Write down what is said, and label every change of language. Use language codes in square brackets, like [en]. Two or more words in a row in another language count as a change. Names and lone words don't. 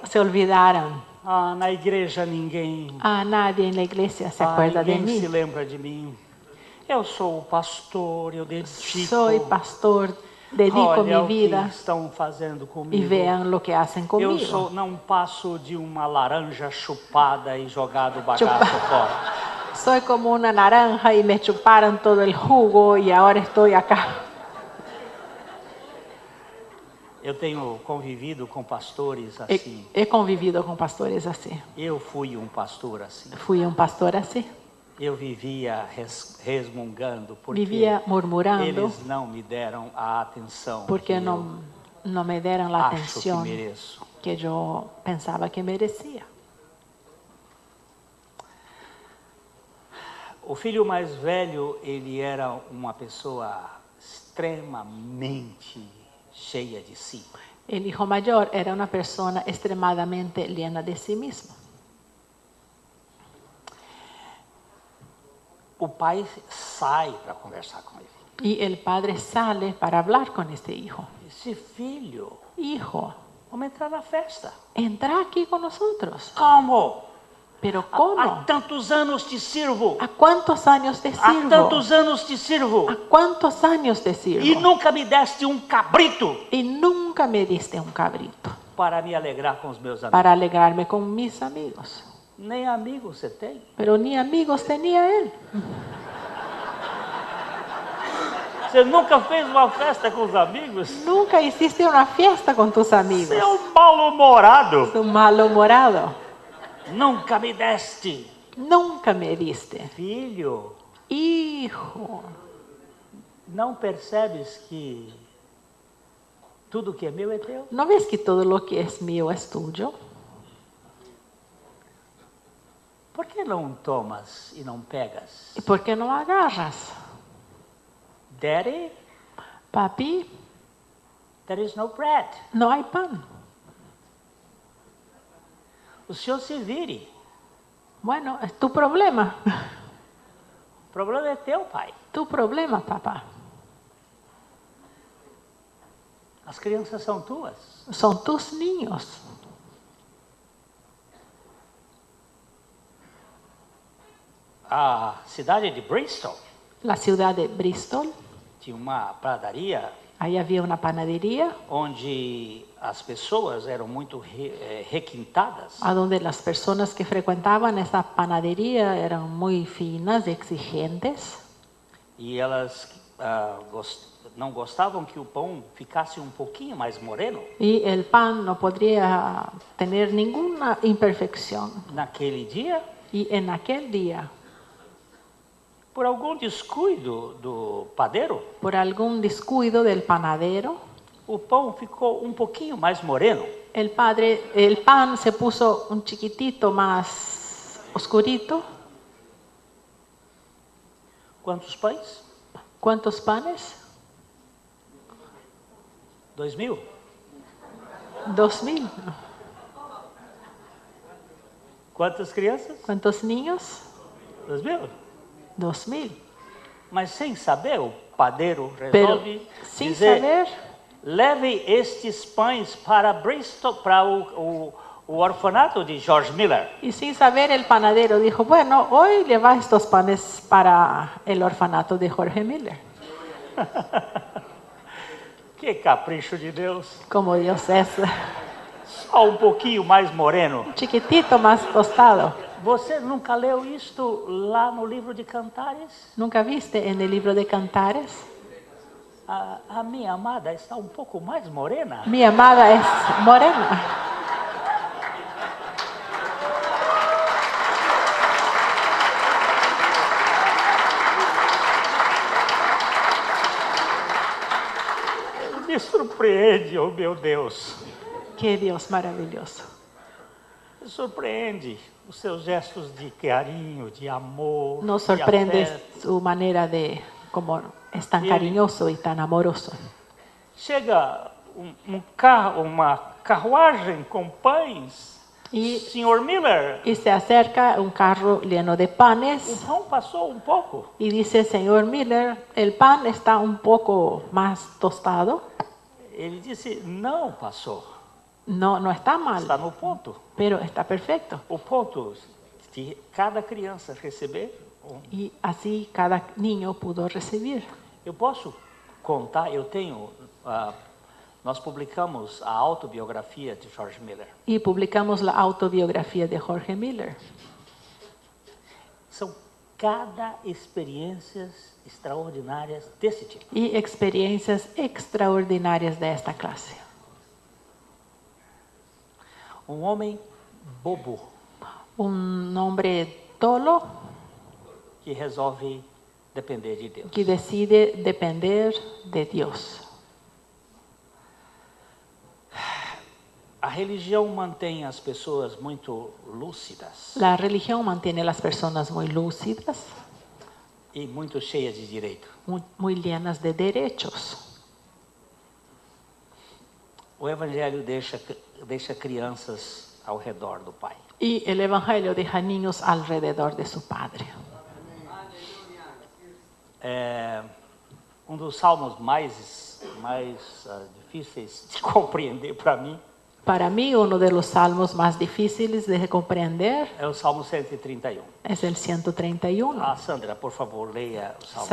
[es] Se olvidaron. [pt] Ah, na igreja ninguém. [es] Nadie en la iglesia se acuerda de [pt] ninguém [es] mí. [pt] se lembra de mim. Eu sou o pastor, eu dedico. [es] Soy pastor, dedico [pt] Olha [es] mi vida [pt] o que estão fazendo [es] y [pt] comigo. [es] vean lo que hacen [pt] Eu [es] conmigo. [pt] não passo de uma laranja chupada e jogado o bagaço fora. [es] Soy como una naranja y me chuparon todo el jugo y ahora estoy acá. [pt] Eu tenho convivido com pastores assim. [es] He convivido con pastores así. [pt] Eu fui um pastor assim. [es] Fui un pastor así. [pt] Eu vivia resmungando porque [es] Vivía murmurando [pt] eles não me deram a atenção que [es] porque [pt] eu [es] no me dieron la [pt] acho que [es] atención [pt] mereço. [es] que yo pensaba que merecía. [pt] O filho mais velho, ele era uma pessoa extremamente cheia de si. [es] El hijo mayor era una persona extremadamente llena de sí mismo. [pt] o pai sai para conversar com ele. [es] Y el padre sale para hablar con este hijo. [pt] Esse filho, [es] Hijo, [pt] vamos entrar na festa. [es] entra aquí con nosotros. [pt] Como? [es] Pero [pt] Há [es] ¿cómo? [pt] tantos anos te sirvo. [es] ¿A cuántos años te [pt] Há [es] sirvo? [pt] tantos anos te sirvo. [es] ¿A cuántos años te [pt] E [es] sirvo? [pt] nunca me deste um cabrito [es] Y nunca me diste un cabrito [pt] para me alegrar com os meus amigos. [es] para alegrarme con mis amigos. [pt] Nem amigos você tem. [es] Pero ni amigos tenía él. [pt] Você nunca fez uma festa com os amigos? [es] Nunca hiciste una fiesta con tus amigos. [pt] Você é um mal-humorado. [es] Es un malhumorado. [pt] Nunca me deste. [es] Nunca me diste. [pt] Filho, [es] Hijo, [pt] não percebes que tudo que é meu é teu? [es] ¿no ves que todo lo que es mío es tuyo? [pt] Por que não tomas e não pegas? [es] ¿Y por qué no agarras? [en] Daddy, [es] Papi, [en] there is no bread. [es] no hay pan. [pt] O senhor se vire. [es] Bueno, es tu problema. [pt] O problema é teu, pai. [es] Tu problema, papá. [pt] As crianças são tuas. [es] Son tus niños. [pt] A cidade de Bristol [es] La ciudad de Bristol, [pt] tinha uma padaria [es] ahí había una panadería [pt] onde as pessoas eram muito requintadas. [es] a donde las personas que frecuentaban esa panadería eran muy finas, exigentes, [pt] E elas não gostavam que o pão ficasse um pouquinho mais moreno. [es] y el pan no podría tener ninguna imperfección. [pt] Naquele dia, [es] Y en aquel día, [pt] por algum descuido do padeiro, [es] por algún descuido del panadero, [pt] o pão ficou um pouquinho mais moreno. [es] el pan se puso un chiquitito más oscurito. [pt] Quantos pães? [es] ¿Cuántos panes? [pt] 2.000. [es] 2,000. [pt] Quantas crianças? [es] ¿Cuántos niños? [pt] 2.000. [es] 2,000. [pt] Mas sem saber, o padeiro [es] Pero [pt] resolve [es] sin [pt] dizer: [es] saber, [pt] leve estes pães para Bristol, para o orfanato de George Miller. [es] y sin saber el panadero dijo, bueno, hoy lleva estos panes para el orfanato de Jorge Miller. [pt] Que capricho de Deus. [es] Como Dios es, [pt] Só um pouquinho mais moreno. [es] un chiquitito más tostado. [pt] Você nunca leu isto lá no livro de Cantares? [es] ¿Nunca viste en el libro de Cantares? [pt] A minha amada está um pouco mais morena. [es] Mi amada es morena. [pt] Me surpreende, oh meu Deus. [es] Qué Dios maravilloso. [pt] Me surpreende os seus gestos de carinho, de amor. [es] Nos [pt] de [es] sorprende [pt] afeto. [es] su manera de, como es tan Y- cariñoso y tan amoroso. [pt] Chega carro, uma carruagem com pães. E- Senhor Miller, [es] Y se acerca un carro lleno de [pt] o [es] panes [pt] pão passou um pouco. [es] y dice, señor Miller, el pan está un poco más tostado. [pt] Ele disse: não passou. [es] No, no está [pt] Está [es] mal, [pt] no ponto. [es] pero está perfecto. [pt] O ponto de cada criança receber. [es] Y así cada niño pudo recibir. [pt] Eu posso contar, eu tenho. Nós publicamos a autobiografia de George Miller. [es] Y publicamos la autobiografía de Jorge Miller. [pt] São cada experiências extraordinárias desse tipo. [es] Y experiencias extraordinarias de esta clase. [pt] Um homem bobo [es] Un hombre tolo [pt] que resolve depender de Deus. [es] que decide depender de Dios. [pt] A religião mantém as pessoas muito lúcidas [es] La religión mantiene a las personas muy lúcidas, [pt] e muito cheias de direito. [es] muy llenas de derechos. [pt] O Evangelho deixa crianças ao redor do Pai. [es] Y el Evangelio deja niños alrededor de su Padre. [pt] um dos salmos mais difíceis de compreender para mim [es] Para mí, uno de los salmos más difíciles de comprender [pt] é o Salmo 131. [es] es el 131. [pt] Ah, Sandra, por favor, leia o Salmo.